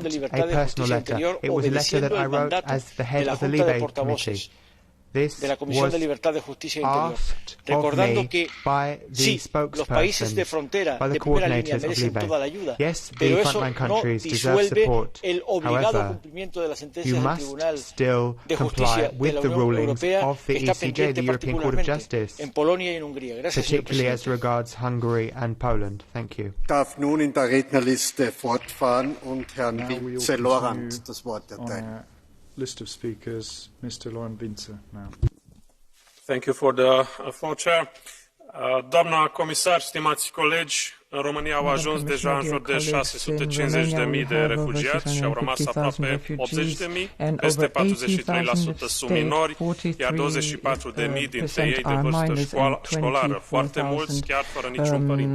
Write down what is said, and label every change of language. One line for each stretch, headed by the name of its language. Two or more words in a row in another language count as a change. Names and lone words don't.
Spanish: de Libertades, Justicia e Interior, obedeciendo el mandato de la Junta de Portavoces de la Comisión de Libertades, Justicia e Interior, recordando que sí, los países de frontera de primera línea merecen toda la ayuda, pero eso no disuelve el obligado cumplimiento de la sentencia del Tribunal de Justicia de la Unión Europea que está pendiente particularmente en Polonia y en Hungría. Gracias, señor presidente.
German: Darf nun in der Rednerliste fortfahren und Herrn Vince-Laurent das Wort erteilen.
English: List of speakers, Mr. Laurent Vince now. Thank you for the floor, Chair.
Romanian: Doamna comisar, stimați colegi, în România au ajuns deja în jur de 650.000 de refugiați și au rămas aproape 80.000, peste 43% sunt minori, iar 24.000 dintre ei de vârstă școlară, foarte mulți chiar fără niciun părinte.